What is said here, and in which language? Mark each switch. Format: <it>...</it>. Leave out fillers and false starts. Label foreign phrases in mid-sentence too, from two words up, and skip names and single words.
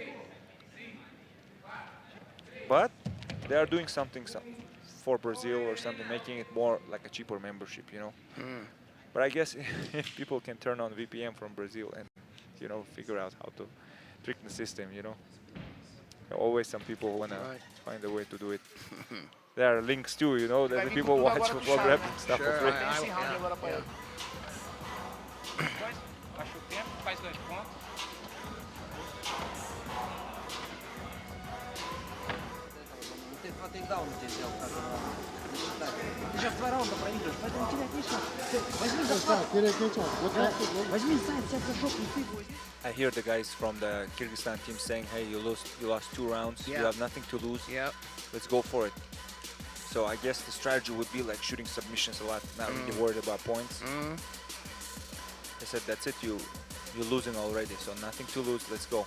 <en>But they are doing something for Brazil or something, making it more like a cheaper membership, you know. But I guess if people can turn on VPN from Brazil and, you know, figure out how to trick the system, you know. There are always some people who want to find a way to do it. There are links too, you know, that the people watch Flow Grappling stuff for free.</en> <pt>Baixa o tempo, faz 2 pontos. Não tem takedown, entendeu?</pt> <ru>Ты сейчас 2 раунда проигрываешь, поэтому терять нечего. Возьми захват. Возьми сайт, сядь за жопу и ты его.</ru> <en>I hear the guys from the Kyrgyzstan team saying, hey, you lost 2 rounds, you have nothing to lose, let's go for it. So I guess the strategy would be like shooting submissions a lot, not really worried about points. I said, that's it, you're losing already, so nothing to lose, let's go.</en>